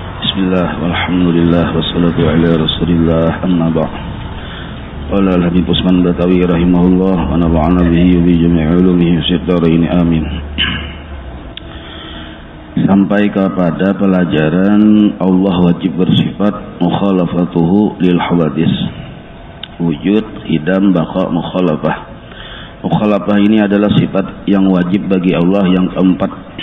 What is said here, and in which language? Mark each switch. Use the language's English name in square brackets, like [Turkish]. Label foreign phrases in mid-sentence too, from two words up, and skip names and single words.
[Arabic] بسم الله، والحمد لله، والصلاة على رسول الله، أما بعد. قال الحبيب عثمان بتاوي رحمه الله ونفعنا به وبجميع علومه في الدارين آمين. [Indonesian] Sampai kepada pelajaran Allah wajib bersifat [Arabic] مخالفته للحوادث. [Indonesian] Wujud, hidam, baqa, mukhalafah. Mukhalafah ini adalah sifat yang wajib bagi Allah yang keempat.